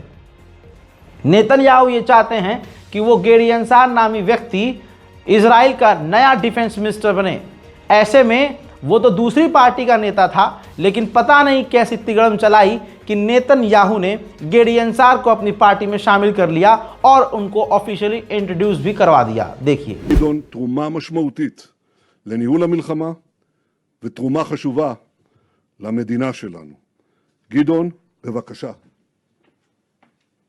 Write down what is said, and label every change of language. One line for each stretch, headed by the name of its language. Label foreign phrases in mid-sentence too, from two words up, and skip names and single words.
Hindi: नेतन्याहू ये चाहते हैं कि वो गेडी अंसार नामी व्यक्ति इजराइल का नया
English: defense minister
Hindi: बने। ऐसे में वो तो दूसरी पार्टी का नेता था, लेकिन पता नहीं कैसी तिगड़म चलाई कि नेतन्याहू ने गेडी अंसार को अपनी पार्टी में शामिल कर लिया और उनको
English: officially introduce
Hindi: भी करवा दिया। देखिए,
Hebrew: גדעון תרומה משמעותית לניהול המלחמה ותרומה חשובה למדינה שלנו. גדעון, בבקשה.